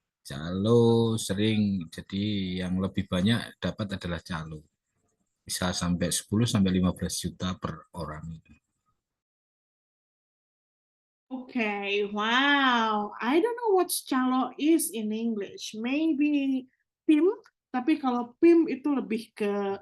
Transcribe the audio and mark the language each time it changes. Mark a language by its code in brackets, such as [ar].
[id] Calo sering, jadi yang lebih banyak dapat adalah calo. Bisa sampai 10 sampai 15 juta per orang. [en] Okay, wow. I don't know what calo is in English. [id] Maybe PIM, tapi kalau PIM itu lebih ke